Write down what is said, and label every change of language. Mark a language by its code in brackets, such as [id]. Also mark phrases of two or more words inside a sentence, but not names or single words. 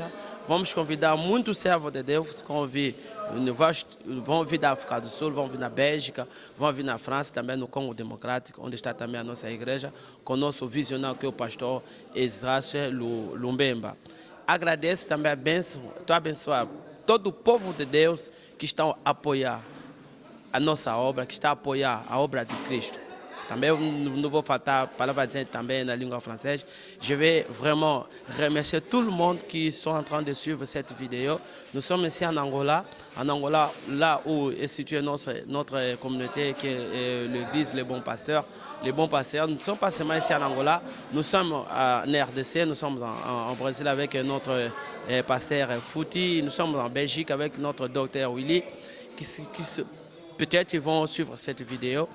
[pt] Vamos convidar muitos servos de Deus que vão vir da África do Sul, vão vir na Bélgica, vão vir na França, também no Congo Democrático, onde está também a nossa igreja, com o nosso visionário, que é o pastor Ezrache Lumbemba. Agradeço também a bênção, estou abençoado todo o povo de Deus que estão a apoiar a nossa obra, que está a apoiar a obra de Cristo. Também não vou faltar palavra dizer também na língua francesa. [fr] Je vais vraiment remercier tout le monde qui sont en train de suivre cette vidéo. Nous sommes ici en Angola, là où est située notre communauté, qui est l'église Les Bons Pasteurs. Les Bons Pasteurs, nous ne sommes pas seulement ici en Angola, nous sommes en RDC, nous sommes en Brésil avec notre pasteur Fouti, nous sommes en Belgique avec notre docteur Willy, peut-être qu'ils vont suivre cette vidéo.